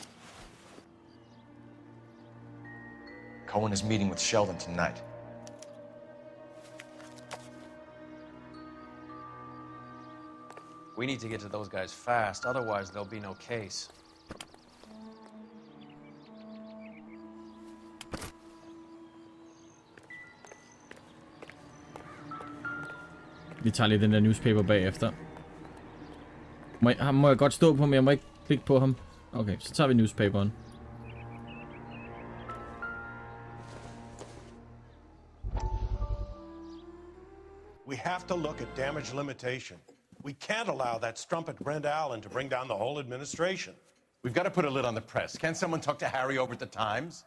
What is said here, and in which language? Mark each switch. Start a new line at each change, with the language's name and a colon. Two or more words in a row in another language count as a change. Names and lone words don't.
English: Cohen is meeting with Sheldon tonight. We need to get to those guys fast, otherwise there'll be no case.
Danish: Vi tager lige den der newspaper bagefter. Må jeg godt stå på, men jeg må ikke klikke på ham. Okay, så tager vi newspaperen.
English: We have to look at damage limitation. We can't allow that strumpet Brent Allen to bring down the whole administration. We've got to put a lid on the press. Can't someone talk to Harry over at the Times?